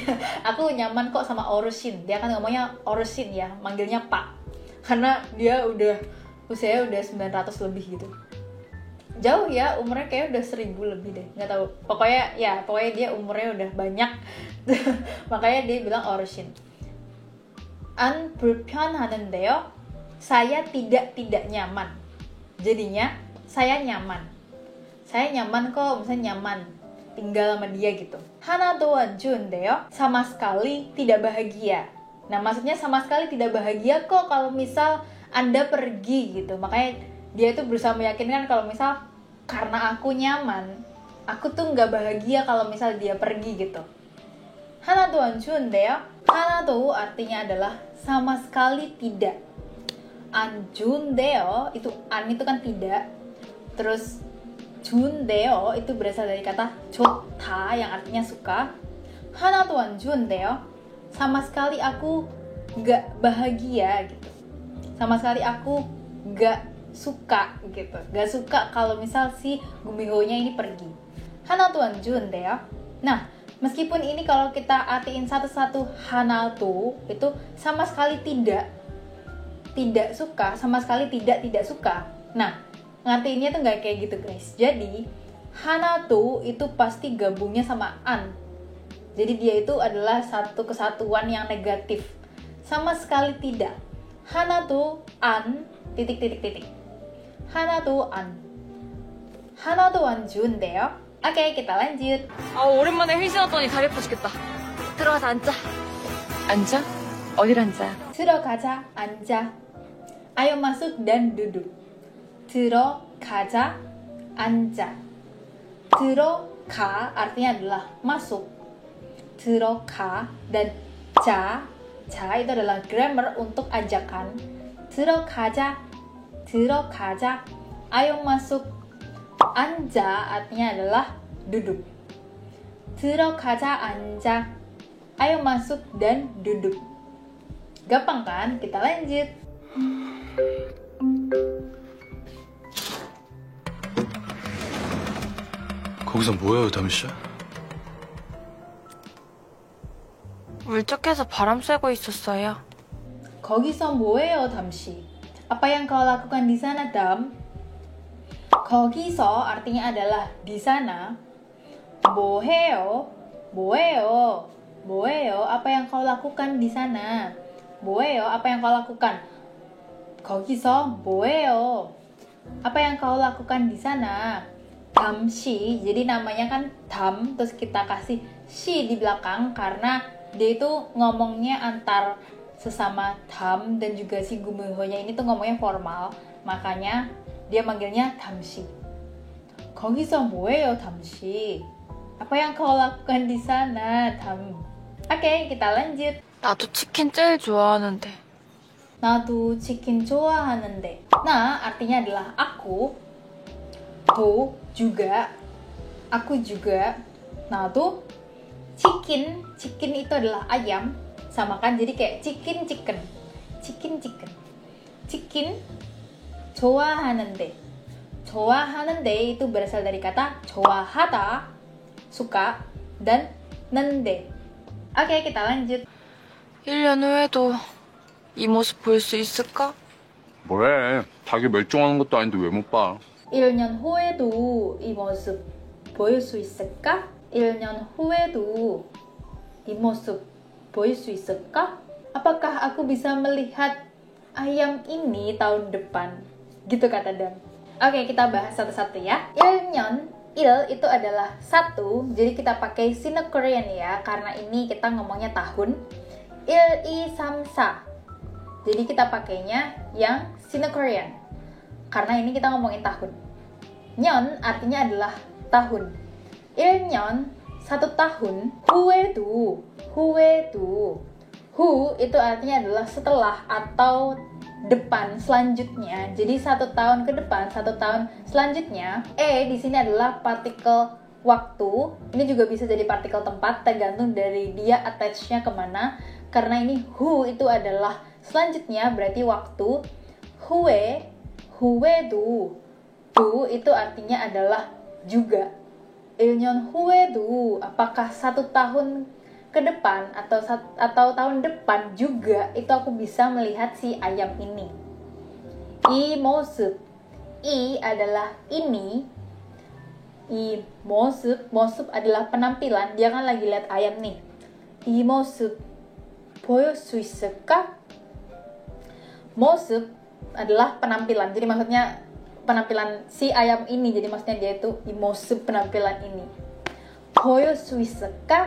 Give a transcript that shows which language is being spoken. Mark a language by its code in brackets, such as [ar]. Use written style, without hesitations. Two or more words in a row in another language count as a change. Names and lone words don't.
[id] Aku nyaman kok sama Orushin. Dia kan ngomongnya Orushin ya, manggilnya Pak. Karena dia usianya udah 900 lebih gitu. Jauh ya, umurnya kayak udah 1000 lebih deh, nggak tahu. Pokoknya dia umurnya udah banyak. Makanya dia bilang Orushin. [ko] 안 불편하는데요? [id] Saya tidak nyaman. Jadinya saya nyaman. Saya nyaman kok, misalnya nyaman tinggal sama dia gitu. [ko] 하나도 안 좋은데요? [id] Sama sekali tidak bahagia. Nah, maksudnya sama sekali tidak bahagia kok kalau misal Anda pergi gitu. Makanya dia tuh berusaha meyakinkan kalau misal karena aku nyaman, aku tuh nggak bahagia kalau misal dia pergi gitu. [ko] 하나도 안 좋은데요? [id] 하나도 artinya adalah sama sekali tidak. [ko] 안 좋은데요 [id] itu an itu kan tidak. Terus 좋은데요 itu berasal dari kata 좋다 yang artinya suka. [ko] 하나도 안 좋은데요? [id] Sama sekali aku nggak bahagia gitu. Sama sekali aku nggak suka gitu. Nggak suka kalau misal si Gumiho-nya ini pergi. [ko] 하나도 안 좋은데요? [id] Nah, meskipun ini kalau kita artiin satu-satu 하나도 itu sama sekali tidak suka, sama sekali tidak suka. Nah, ngartiinnya tuh nggak kayak gitu guys. Jadi 하나도 itu pasti gabungnya sama an. Jadi dia itu adalah satu kesatuan yang negatif. Sama sekali tidak. [ko] 하나도 안 titik. 하나도 안. 하나도 안 좋은데요? [id] Oke, kita lanjut. [ko] 아, 오랜만에 헬스 왔더니 다리 아파 죽겠다. 들어가서 앉자. 앉아? 어딜 앉아? 들어가자, 앉아. [id] Ayo masuk dan duduk. [ko] 들어가자, 앉아. [id] 들어가 artinya adalah masuk. 들어가 dan 자 itu adalah grammar untuk ajakan. [ko] 들어가자, 들어가자. [id] Ayo masuk. 앉아 artinya adalah duduk. [ko] 들어가자, 앉아. [id] Ayo masuk dan duduk. Gampang kan? Kita lanjut. [ko] 거기서 뭐해요, 담시? 울적해서 바람 쐬고 있었어요. 거기서 뭐해요, 담시? [id] Apa yang kau lakukan di sana, Dam? 거기서 artinya adalah di sana. [ko] 뭐해요? 뭐해요? 뭐해요? [id] Apa yang kau lakukan di sana? 뭐해요? Apa yang kau lakukan? [ko] 거기서 뭐해요? [id] Apa yang kau lakukan di sana? 담시, jadi namanya kan dam, terus kita kasih shi di belakang karena dia itu ngomongnya antar sesama dam dan juga si gumehonya ini tuh ngomongnya formal, makanya dia manggilnya 담시. [ko] 거기서 뭐해요, 담시? [id] Apa yang kau lakukan di sana, dam? Oke, kita lanjut. [ko] 나도 치킨 제일 좋아하는데. 나도 치킨 좋아하는데. [id] Nah, artinya adalah aku. Do, juga. Aku juga. 나도 chicken. Chicken itu adalah ayam. Sama kan, jadi kayak chicken. Chicken. 좋아하는데. 좋아하는데 itu berasal dari kata 좋아하다, suka, dan 는데. Oke, kita lanjut. [ko] 1년 후에도 이 모습 볼 수 있을까? 뭐래? 자기 멸종하는 것도 아닌데 왜 못 봐? 1년 후에도 이 모습 보일 수 있을까? 1년 후에도 이 mosup 보일 수 있을까? [id] Apakah aku bisa melihat ayam ini tahun depan? Gitu kata Dan. Oke, kita bahas satu-satu ya. 1년, il itu adalah satu, jadi kita pakai Sino-Korean ya, karena ini kita ngomongnya tahun. 1, 2, 3, 4. Jadi kita pakainya yang Sino-Korean, karena ini kita ngomongin tahun. 년 artinya adalah tahun. 1년, 1 tahun. 후에도. 후 itu artinya adalah setelah atau depan, selanjutnya. Jadi 1 tahun ke depan, 1 tahun selanjutnya. Di sini adalah partikel waktu. Ini juga bisa jadi partikel tempat, tergantung dari dia attach-nya kemana. Karena ini hu itu adalah selanjutnya, berarti waktu. 후에도. Du itu artinya adalah juga. 1년 후에도, apakah 1 tahun ke depan atau tahun depan juga itu aku bisa melihat si ayam ini. [ko] 이 모습. [id] I adalah ini. [ko] 이 모습 [id] adalah penampilan. Dia kan lagi lihat ayam nih. [ko] 이 모습 보일 수 있을까? [id] 모습 adalah penampilan. Jadi maksudnya penampilan si ayam ini. Jadi maksudnya dia itu [ko] 이 모습 [id] penampilan ini. [ko] 보일 수 있을까?